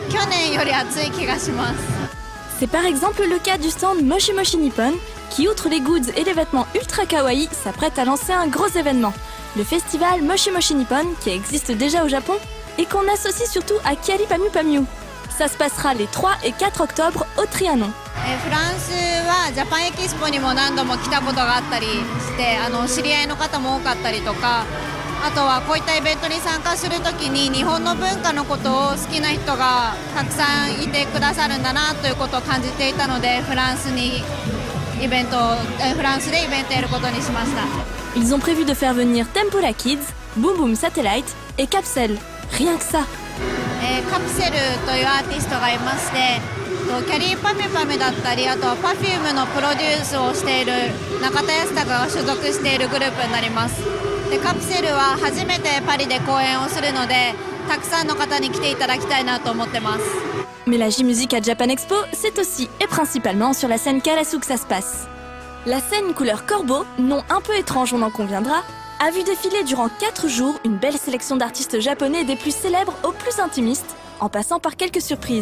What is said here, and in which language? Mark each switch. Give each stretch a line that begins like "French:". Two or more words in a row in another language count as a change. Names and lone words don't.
French: C'est par exemple le cas du stand Moshi Moshi Nippon, qui outre les goods et les vêtements ultra kawaii, s'apprête à lancer un gros événement, le festival Moshi Moshi Nippon, qui existe déjà au Japon, et qu'on associe surtout à Kyari Pamu Pamu. Ça se passera les 3 et 4 octobre au Trianon.
Japanese: フランスはジャパンエキスポにも何度も来たことがあったりして知り合いの方も多かったりとかあとはこういったイベントに参加するときに日本の文化のことを好きな人がたくさんいてくださるんだなということを感じていたのでフランスでイベントをやることにしました。
French: Ils ont prévu de faire venir Tempura Kids, Boom Boom Satellite et Capsule. Rien que ça.
Japanese: カプセルというアーティストがいましてキャリーパミュパミュだったりあとは Perfume のプロデュースをしている中田康隆が所属しているグループになります。でカプセルは初めてパリで公演をするのでたくさんの方に来ていただきたいなと思ってます。
French: Mais la J-Music à Japan Expo, c'est aussi et principalement sur la scène Karasu que ça se passe. La scène couleur corbeau, nom un peu étrange on en conviendra, a vu défiler durant 4 jours une belle sélection d'artistes japonais des plus célèbres aux plus intimistes, en passant par quelques surprises.